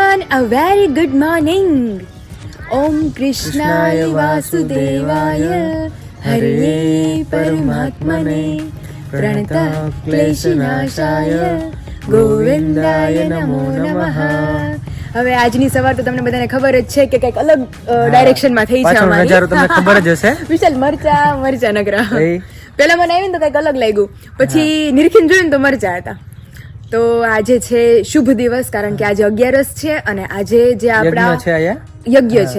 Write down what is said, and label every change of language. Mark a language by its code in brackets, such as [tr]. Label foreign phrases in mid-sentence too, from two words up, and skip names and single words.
[en] A very good morning. [sa] ॐ कृष्णाय वासुदेवाय हरये परमात्मने प्रणतक्लेशनाशाय गोविन्दाय नमो नमः. [gu] હવે આજની સવાર તો તમને બધાને ખબર જ છે કે કંઈક અલગ ડાયરેક્શનમાં થઈ છે અમારી. નજારો તમને ખબર જ હશે. વિશાલ મરચા નગરા. પહેલા મને આવીને તો કંઈક અલગ લાગ્યું, પછી નિરીક્ષણ જોયું ને તો મરચા હતા. તો આજે છે શુભ દિવસ, કારણ કે આજે 11 છે અને આજે જે આપણા યજ્ઞ છે.